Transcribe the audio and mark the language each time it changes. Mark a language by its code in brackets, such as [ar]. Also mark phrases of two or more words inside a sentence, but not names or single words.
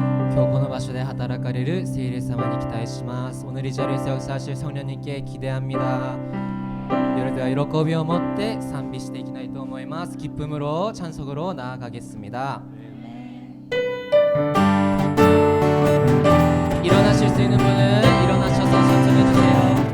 [ja] 今日この場所で働かれる聖霊様に期待します。 [ko] 오늘 이 자리에서 역사하실 성령님께 기대합니다. [ja] 여러분들 喜びを持って賛美していきたいと思います。 [ko] 기쁨으로 찬송으로 나아가겠습니다. 일어나실 수 있는 분은 일어나셔서 찬송해 주세요.